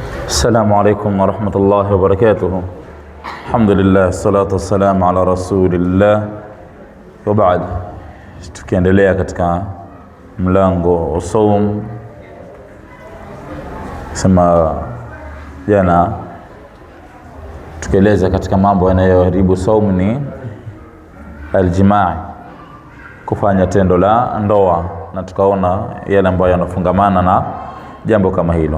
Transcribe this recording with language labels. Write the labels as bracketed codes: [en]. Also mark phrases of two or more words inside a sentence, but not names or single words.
[ar] السلام عليكم ورحمة الله وبركاته. الحمد لله الصلاة والسلام على رسول الله وبعد. [sw] Tukiendelea katika mlango wa saum, sema jana tukieleza katika mambo yanayoharibu saum ni aljimaa, kufanya tendo la ndoa, na tukaona yale ambayo yanafungamana na jambo kama hilo.